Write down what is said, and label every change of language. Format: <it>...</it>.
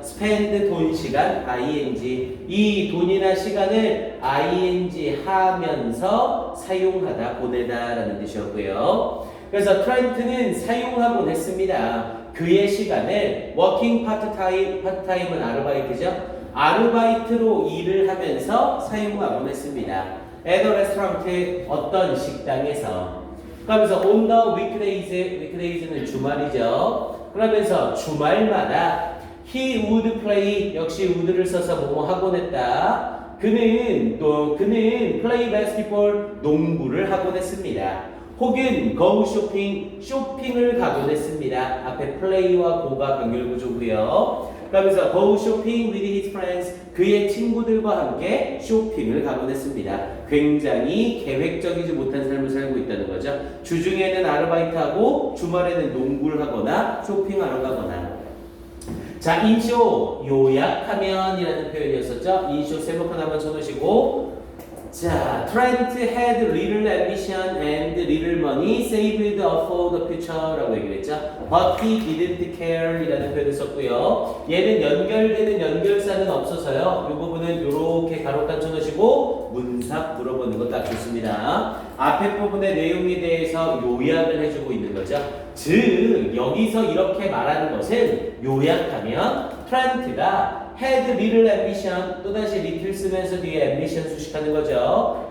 <ko>spend 돈 시간 ing 이 돈이나 시간을 ing 하면서 사용하다 보내다 라는 뜻이었고요. 그래서 트렌트는 사용하곤 했습니다. 그의 시간을</ko> <en>working part-time</en> <ko>은 아르바이트죠. 아르바이트로 일을 하면서 사용하곤 했습니다.</ko> <en>at a restaurant</en> <ko>어떤 식당에서 그러면서</ko> <en>on the weekdays</en> <ko>는 주말이죠. 그러면서 주말마다</ko> <en>he would play</en> <ko>역시 would를 써서 뭐뭐 하곤 했다. 그는</ko> <en>play basketball</en> <ko>농구를 하곤 했습니다. 혹은</ko> <en>go shopping</en> <ko>쇼핑을 가곤 했습니다. 앞에 play와 go가 병렬 구조고요. 그러면서</ko> <en>go shopping with his friends</en> <ko>그의 친구들과 함께 쇼핑을 가곤 했습니다. 굉장히 계획적이지 못한 삶을 살고 있다는 거죠. 주중에는 아르바이트하고 주말에는 농구를 하거나 쇼핑하러 가거나. 자, 인쇼 요약하면 이라는 표현이었었죠. 인쇼 세번 한번 쳐놓으시고 자,</ko> <en>Trent had little ambition and little money saved up for the future</en> <ko>라고 얘기를 했죠.</ko> <en>But he didn't care</en> <ko>이라는 표현을 썼고요. 얘는 연결되는 연결사는 없어서요. 이 부분은 이렇게 가로단 쳐놓으시고 문삭 물어보는 거 딱 좋습니다. 앞에 부분의 내용에 대해서 요약을 해주고 있는 거죠. 즉, 여기서 이렇게 말하는 것은 요약하면 트렌트가</ko> <en>had little ambition</en> <ko>또다시 little 쓰면서 뒤에 ambition 수식하는 거죠.</ko>